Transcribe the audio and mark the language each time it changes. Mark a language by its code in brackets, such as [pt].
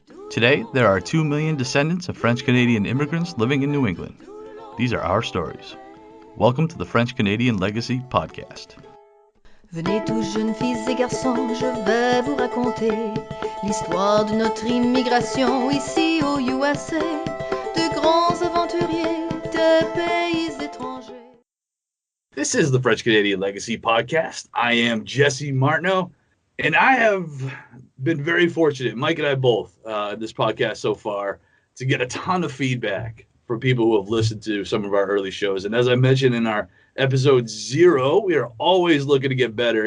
[en] Today, there are 2 million descendants of French-Canadian immigrants living in New England. These are our stories. Welcome to the French-Canadian Legacy Podcast. [fr] Venez tous jeunes filles et garçons, je vais vous raconter l'histoire de notre immigration ici au USA, de grands aventuriers, de pays étrangers. [en] This is the French-Canadian Legacy Podcast. I am Jesse Martineau, and I have been very fortunate, Mike and I both, in this podcast so far, to get a ton of feedback from people who have listened to some of our early shows. And as I mentioned in our episode 0, we are always looking to get better.